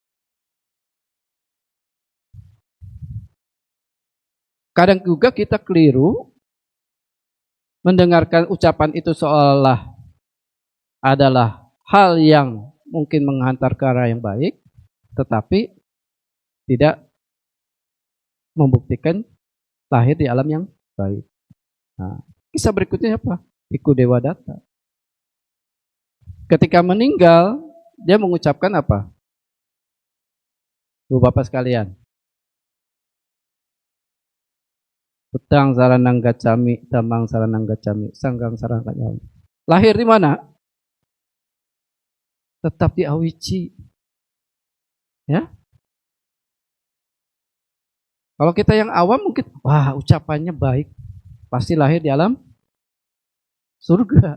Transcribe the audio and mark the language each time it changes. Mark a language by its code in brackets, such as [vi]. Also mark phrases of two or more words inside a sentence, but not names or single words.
[id] Kadang juga kita keliru mendengarkan ucapan itu seolah adalah hal yang mungkin menghantar ke arah yang baik, tetapi tidak membuktikan lahir di alam yang baik. Nah, kisah berikutnya apa? Biku Dewadatta. Ketika meninggal, dia mengucapkan apa? Ibu bapak sekalian. [pi] Utang saranang gacami, damang saranang gacami, sanggang saranang gacami. [id] Lahir di mana? Tetap di Awici. Ya. Kalau kita yang awam mungkin, wah ucapannya baik. Pasti lahir di alam surga.